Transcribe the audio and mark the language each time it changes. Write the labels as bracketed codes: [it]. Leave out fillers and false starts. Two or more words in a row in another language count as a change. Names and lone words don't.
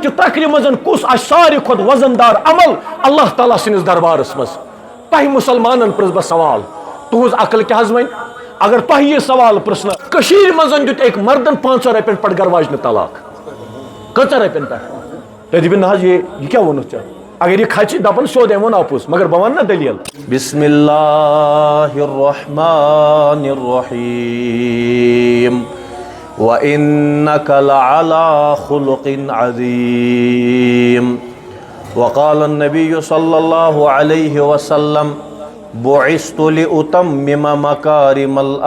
[ks] چہِ ترکرِ منٛز کُس آسہِ ساروی کھۄتہٕ وزن دار عمل اللہ تعالیٰ سٕنٛدِس دربارس منٛز تۄہہِ مُسلمانن پرٛژھ بہٕ سوال تُہنٛز عقل کیٛاہ حظ وَنہِ اگر تۄہہِ یہِ سوال پرٛژھنہٕ کٔشیٖرِ منٛز دیُت أکۍ مردن 500 رۄپین پٮ۪ٹھ گرٕ واجنہِ طلاق کۭژاہ رۄپین پٮ۪ٹھ تُہۍ دٔپِو نہ حظ یہِ کیٛاہ ووٚنُتھ ژےٚ اگر یہِ کھژِ دپان سیوٚد أمۍ ووٚن اَپُز مگر بہٕ ونہٕ نا دٔلیٖل بسم اللہ [ar] الرحمن الرحیم وَإِنَّكَ لَعَلَىٰ خُلُقٍ عَظِيمٍ وقال النبي صلى الله عليه وسلم بعثت لأتمم مكارم